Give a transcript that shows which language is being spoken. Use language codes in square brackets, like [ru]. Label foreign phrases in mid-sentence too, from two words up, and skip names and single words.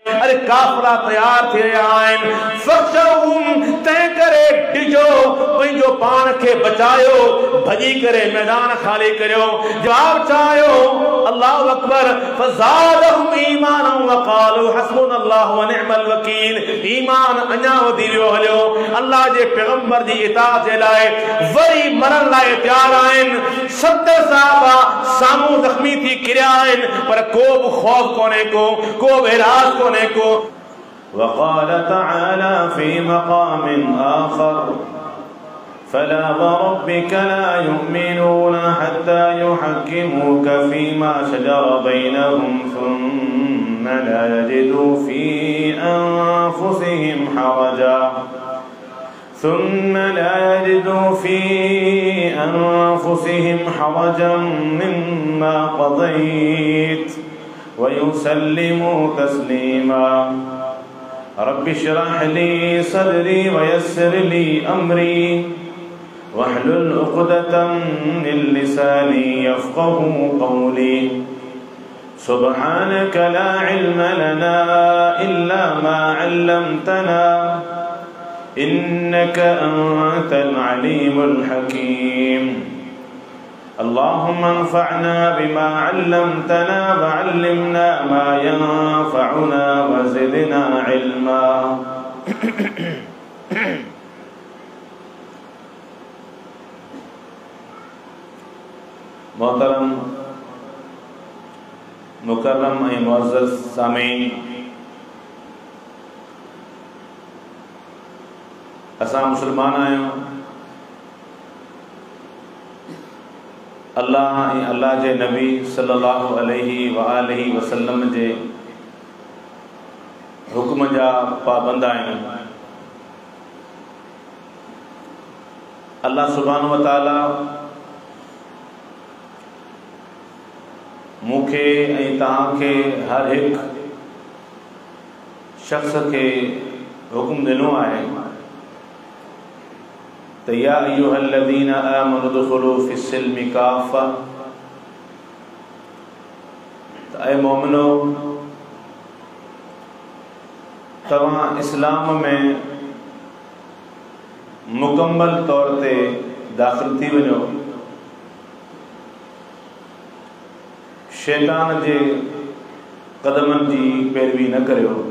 [sd] अरे काफिला तैयार थी रहिया आहिनि। फख्शऊहुम तंहिं करे डिजो पंहिंजो पाण खे बचायो, भॼी करे मैदान खाली करियो। जवाब चायो [ar] الله أكبر. فزادهم إيمانا وقالوا حسبنا الله ونعم الوكيل. [sd] ईमान अञा वधी वियो हलियो। अल्लाह जे पैगंबर जी इताअत जे लाइ वरी मरण लाइ तैयार आहिनि। 70 सहाबा साम्हूं ज़ख्मी थी किरिया आहिनि, पर को बि ख़ौफ़ कोन्हे को बि इराज़ कोन्हे को। [ar] وقال تعالى في مقام آخر فلا وربك لا يؤمنون حتى يحكموك فيما شجر بينهم ثم لا يجدوا في أنفسهم حرجا مما قضيت ويسلموا تسليما. رب اشرح لي صدري ويسر لي أمري واحلل عقدة من لساني يفقهوا قولي. سبحانك لا علم لنا إلا ما علمتنا إنك أنت العليم الحكيم. اللهم انفعنا بما علمتنا وعلمنا ما ينفعنا وزدنا علما. [sd] मोहतरम मुकर्रम ऐं मुअज़्ज़ज़ सामीन, असां मुसलमान आहियूं। अल्लाह ऐं अल्लाह जे नबी [ar] صلى الله عليه وآله وسلم [sd] जे हुक्म जा पाबंद आहियूं। अल्लाह [ar] سبحانه وتعالى [sd] मूंखे ऐं तव्हांखे हर हिकु शख़्स खे हुक्म ॾिनो आहे त [ar] يا أيها الذين آمنوا ادخلوا في السلم كافة. [sd] त ऐ मोमिनो, तव्हां इस्लाम में मुकम्मल तौर ते दाख़िल थी वञो। शैतान जे कदमनि जी पैरवी न करियो।